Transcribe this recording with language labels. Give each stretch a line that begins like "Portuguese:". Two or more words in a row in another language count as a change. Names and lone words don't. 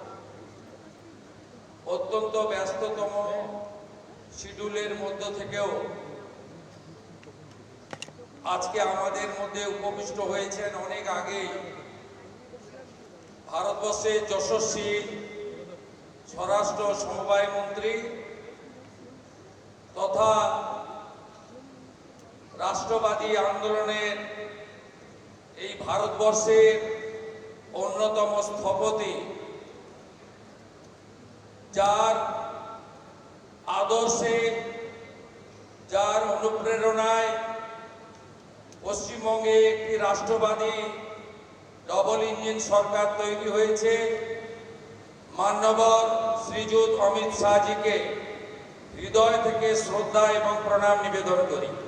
Bangla: অত্যন্ত ব্যস্ততম শিডিউলের মধ্য থেকেও আজকে আমাদের মধ্য উপবিষ্ট হয়েছেন অনেক আগে ভারতবর্ষের যশস্বী স্বরাষ্ট্র সমবায় মন্ত্রী তথা রাষ্ট্রবাদী আন্দোলনের এই ভারতবর্ষের অন্যতম স্থপতি, যার আদর্শে যার অনুপ্রেরণায় পশ্চিমবঙ্গে একটি রাষ্ট্রবাদী ডবল ইঞ্জিন সরকার তৈরি হয়েছে, মাননীয় শ্রীযুত অমিত শাহজিকে হৃদয় থেকে শ্রদ্ধা এবং প্রণাম নিবেদন করি।